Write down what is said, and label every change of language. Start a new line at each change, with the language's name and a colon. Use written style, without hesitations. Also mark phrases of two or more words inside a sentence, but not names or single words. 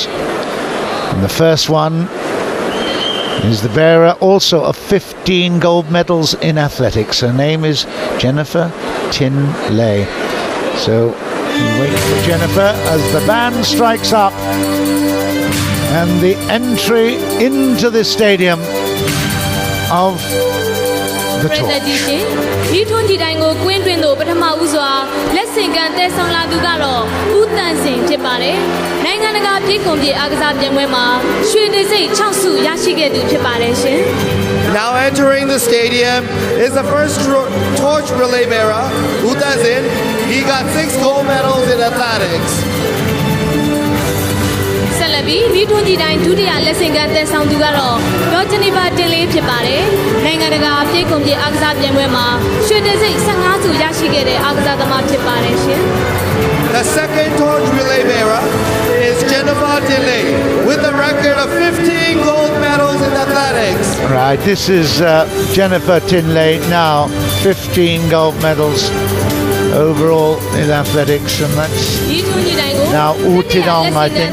English: And the first one is the bearer also of 15 gold medals in athletics. Her name is Jennifer Tin Lei. So we wait for Jennifer as the band strikes up and the entry into the stadium of the torch.
Burmese: ဒီထွန်းဒီတိုင်းကိုကွင်းတွင်သို့ပထမဦးစွာလက်ဆင့်ကမ်းတည်ဆောင်လာသူကတော့ဦးတန်စင်ဖြစ်ပါတယ်။နိုင်ငံတကာပြည်ကွန်ပြည်အားကစားပြိုင်ပွဲမှာရွှေနေစိတ်6ဆုရရှိခဲ့သူဖြစ်ပါတယ်ရှင်။
English: Now entering the stadium is the first torch relay bearer, who does it. He got 6 gold medals in athletics.
Burmese: ဆက်လက်ပြီးဒီထွန်းကြီးတိုင်းဒုတိယလက်ဆင့်ကမ်းတက်ဆောင်သူကတော့ဒေါ်ဂျနီဖာတင်လေးဖြစ်ပါတယ်။နိုင်ငံတကာပြေးကုန်ပြေးအားကစားပြိုင်ပွဲမှာရွှေတံဆိပ်15ဆုရရှိခဲ့တဲ့အားကစားသမားဖြစ်ပါတယ်ရှင်။
English: The second torch relay bearer is Jennifer Delay with a record of 15 gold medals in athletics. Right, this is Jennifer Tinley now, 15 gold medals overall in athletics, and that's now U Tinong, I think.